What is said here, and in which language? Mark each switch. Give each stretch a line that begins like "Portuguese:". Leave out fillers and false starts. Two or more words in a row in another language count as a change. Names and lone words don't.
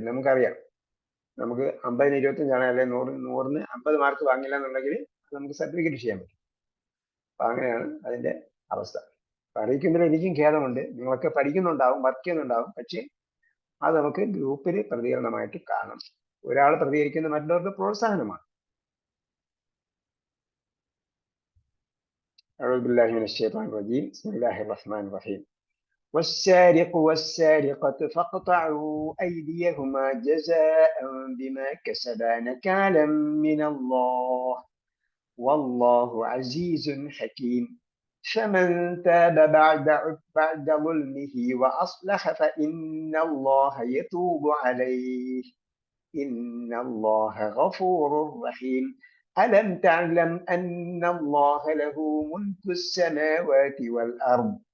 Malayalam: നമുക്കറിയാം, നമുക്ക് 50-ന് 25 അല്ലെങ്കിൽ 100-ന് 50 മാർക്ക് വാങ്ങില്ല എന്നുണ്ടെങ്കിൽ നമുക്ക് സർട്ടിഫിക്കറ്റ് ചെയ്യാൻ പറ്റും. അപ്പൊ അങ്ങനെയാണ് അതിന്റെ അവസ്ഥ. അറിയിക്കുന്നതിൽ എനിക്കും ഖേദമുണ്ട്. നിങ്ങളൊക്കെ പഠിക്കുന്നുണ്ടാവും, വർക്ക് ചെയ്യുന്നുണ്ടാവും, പക്ഷേ അത് നമുക്ക് ഗ്രൂപ്പിൽ പ്രതികരണമായിട്ട് കാണാം. ഒരാൾ പ്രതികരിക്കുന്ന മറ്റുള്ളവർക്ക് പ്രോത്സാഹനമാണ്.
Arabic: أعوذ بالله من الشيطان الرجيم بسم الله الرحمن الرحيم والسارق والسارقة فاقطعوا أيديهما جزاء بما كسبا نكالا من الله والله عزيز حكيم فمن تاب بعد ظلمه وأصلح فإن الله يتوب عليه إن الله غفور رحيم ألم تعلم أن الله له ملك السماوات والأرض